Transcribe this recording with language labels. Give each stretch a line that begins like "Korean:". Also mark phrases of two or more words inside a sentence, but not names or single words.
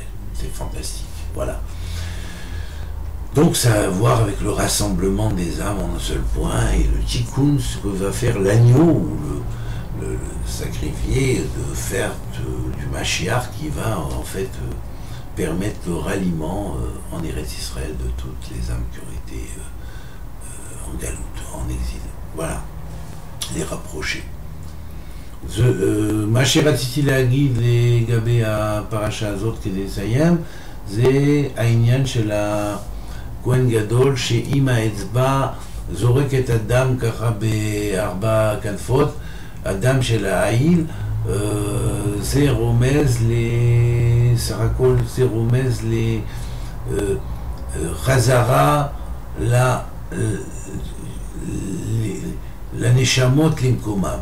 French: C'est fantastique, voilà. Donc ça a à voir avec le rassemblement des âmes en un seul point, et le tikkun, ce que va faire l'agneau, ou le sacrifié, de faire du Mashiach qui va en fait permettre le ralliement en Eretz Israël de toutes les âmes qui ont été en galoute, en exil. Voilà, les rapprocher.
Hebrew: מה שרציתי להגיד לגבי הפרשה הזאת כדי לסיים, זה העניין של הכהן גדול שעם האצבע זורק את הדם ככה ב4 כנפות, הדם של העיל, זה רומז סך הכל זה רומז לחזרה לנשמות למקומם.